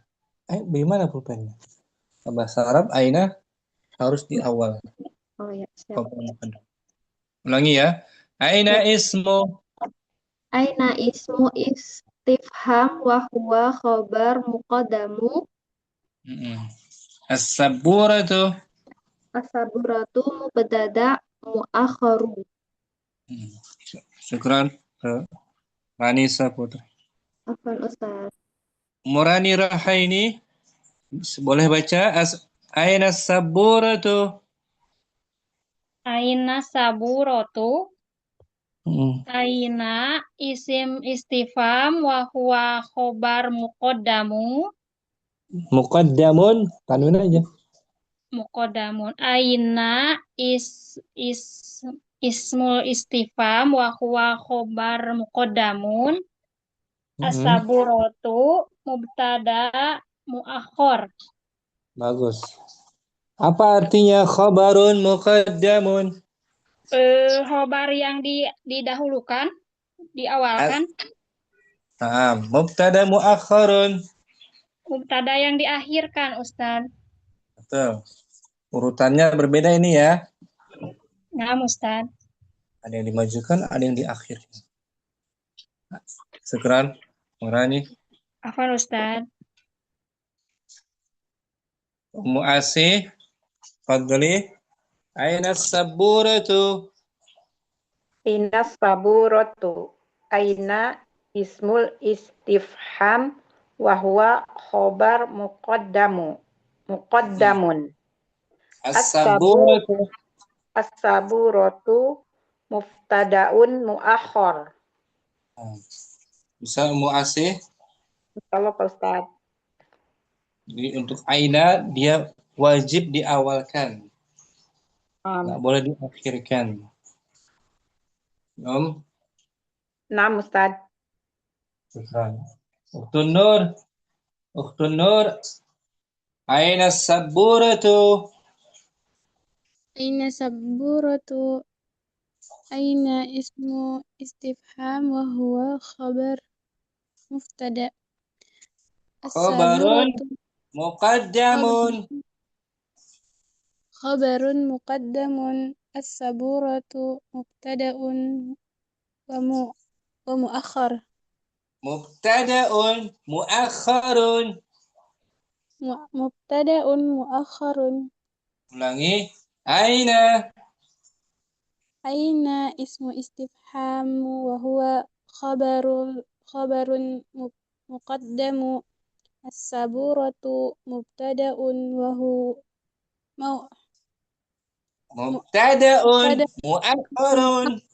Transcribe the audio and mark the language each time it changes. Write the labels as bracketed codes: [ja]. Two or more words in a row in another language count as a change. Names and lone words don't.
[id] Di mana pulpennya? Dalam bahasa Arab aina harus di awal. Oh ya, siap. Ulangi ya. Aina Ya. ismu. [ar] أين اسم استفهام وهو خبر مقدم. السبورة. السبورة مبتدأ مؤخر. [id] Syukran. Ranisa Putri. Afwan Ustaz. Murani Rahaini. Boleh baca [ar] أين سبورة. أين سبورة. أين اسم استفهام وهو خبر مقدم. [id] Muqaddamun. Tanwin aja. [ar] مقدم. أين اسم استفهام وهو خبر مقدم. السبورة مبتدأ مؤخر. [id] Bagus. Apa artinya [ar] خبر مقدم? [id] Khobar yang didahulukan, diawalkan. [ar] مبتدأ مؤخر. [id] Mubtada yang diakhirkan, Ustaz. Betul. Urutannya berbeda ini ya. Nah, Ustaz. Ada yang dimajukan, ada yang diakhirkan. Syukran. Murani. Afwan, Ustaz. Ummu Asih. Fadli. [ar] أين سبورة. أين سبورة. أين اسم استفهام وهو خبر مقدم. السبورة. السبورة مبتدأ مؤخر. [id] Bisa Ummu Asih. Kalau Pak Ustaz. Jadi untuk aina dia wajib diawalkan. Nggak boleh diakhirkan. Nah, Ustaz. Syukran. Ukhtun Nur. [ar] أين سبورة. أين سبورة. أين اسم استفهام وهو خبر مبتدأ خبر السبورة مقدم. خبر مقدم. السبورة مبتدأ و مؤخر. مبتدأ مؤخر. مبتدأ مؤخر. [id] Ulangi. Aina. [ar] أين اسم استفهام وهو خبر مقدم. السبورة مبتدأ وهو مبتدأ مؤخر.